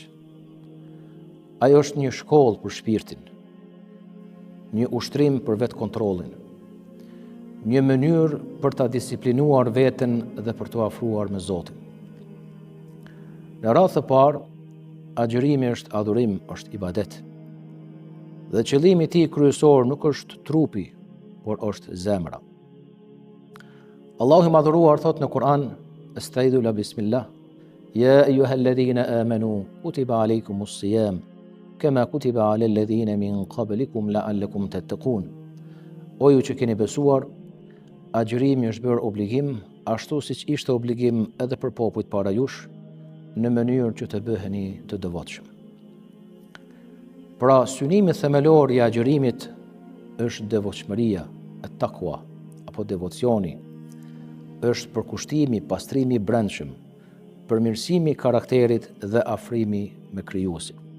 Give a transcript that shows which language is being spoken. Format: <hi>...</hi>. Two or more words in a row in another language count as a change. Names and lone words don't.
<sq>Ai është një shkollë për shpirtin, një ushtrim për vetë kontrollin, një mënyrë për ta disiplinuar veten dhe për t'u afruar me Zotin. Në radhë të parë, agjërimi është adhurim, është ibadet. Dhe qëllimi I tij kryesor nuk është trupi, por është zemra. Allahu I madhëruar thot në Kur'an:</sq> <ar>"أستعيذ بالله بسم الله يا أيها الذين آمنوا كتب عليكم الصيام, كما كتب على الذين من قبلكم لعلكم تتقون."</ar> <sq>O ju që keni besuar, agjërimi është bërë obligim, ashtu siç ishte obligim edhe për popujt para jush, në mënyrë që të bëheni të devotshëm. Pra, synimi themelor I agjërimit është devotshmëria, at-taqwa, apo devocioni, është përkushtimi, pastrimi I brendshëm, përmirësimi I karakterit dhe afrimi me Krijuesin.</sq>